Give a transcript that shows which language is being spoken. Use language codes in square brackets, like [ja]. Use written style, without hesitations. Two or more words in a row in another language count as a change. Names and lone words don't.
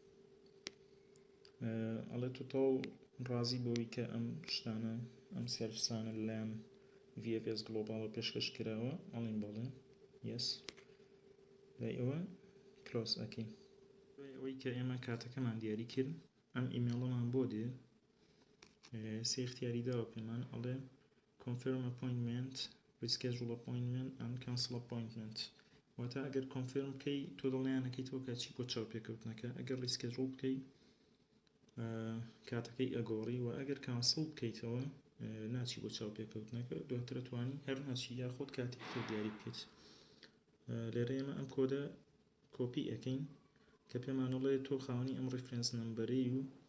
[ckb] ئەڵێ تۆ تەواو ڕازی بۆی کە ئەم شتانە ئەم سێرفسانە لەلایەن VFS Global پێشکەش کراوە ئەڵێن بەڵێ یەس لای ئەوە کلۆز ئەکەین ئەوەی کە ئێمە کاتەکەمان دیاری کرد ئەم ئیمێڵەمان بۆ دێ سێ اختیاری داوە پێمان ئەڵێ [en] confirm appointment reschedule appointment and cancel [ckb] appointment واتە ئەگەر confirm بکەی تۆ دڵنیانەکەیتەوە کە چی بۆ چاوپێکەوتنەکە ئەگەر reschedule بکەی کاتەکەی ئەگۆڕی و ئەگەر cancel بکەیتەوە ناچی بۆ چاوپێکەوتنەکە دواتر توانی هەر ناچی یاخۆت کاتێکتر دیاری بکەیت لێرە ئێمە ئەم کۆدە کۆپی ئەەکەین کە پێمانەڵێ تۆ خاوەنی ئەم [en] reference number [ckb] و